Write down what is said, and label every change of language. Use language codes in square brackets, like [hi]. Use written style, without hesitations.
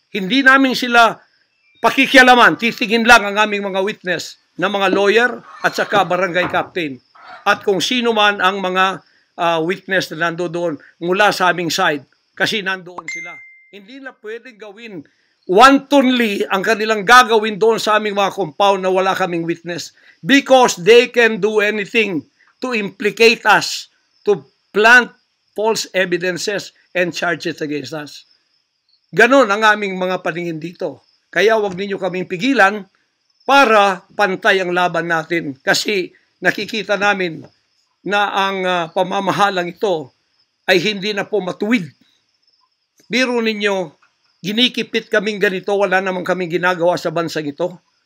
[tl] Hindi namin sila pakikialaman, titingin lang ang aming mga witness na mga lawyer at saka barangay captain. At kung sino man ang mga witness na nandoon mula sa aming side, kasi nandoon sila. Hindi na pwedeng gawin wantonly ang kanilang gagawin doon sa aming mga compound na wala kaming witness. [en] Because they can do anything to implicate us, to plant false evidences and charges against us. [tl] Ganon ang aming mga paningin dito. Kaya wag ninyo kaming pigilan para pantay ang laban natin. Kasi nakikita namin na ang pamamahalang ito ay hindi na po matuwid. Biro ninyo, ginikipit kaming ganito, wala namang kaming ginagawa sa bansang ito.